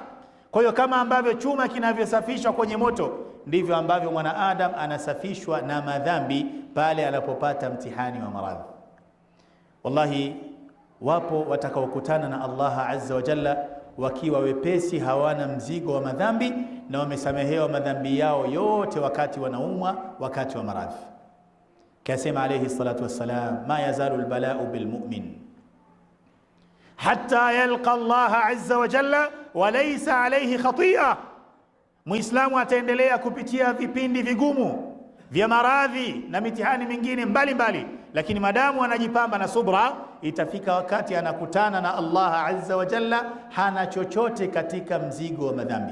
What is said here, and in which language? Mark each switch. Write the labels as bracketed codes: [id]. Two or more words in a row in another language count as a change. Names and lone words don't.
[sw] Kwa hiyo kama ambavyo chuma kinavyosafishwa kwenye moto, ndivyo ambavyo mwanaadam anasafishwa na madhambi pale anapopata mtihani wa maradhi. Wallahi, wapo watakaokutana na Allah [ar] عز وجل [sw] wakiwa wepesi, hawana mzigo wa madhambi na wamesamehewa madhambi yao yote wakati wanaumwa, wakati wa maradhi. [ar] Kasema عليه الصلاة والسلام ما يزال البلاء بالمؤمن حتى يلقى الله عز وجل وليس عليه خطيئة. [sw] Muislamu ataendelea kupitia vipindi vigumu vya maradhi na mitihani mingine mbalimbali, lakini madamu anajipamba na subra, itafika wakati anakutana na Allah [ar] عز وجل [sw] hana chochote katika mzigo wa madhambi.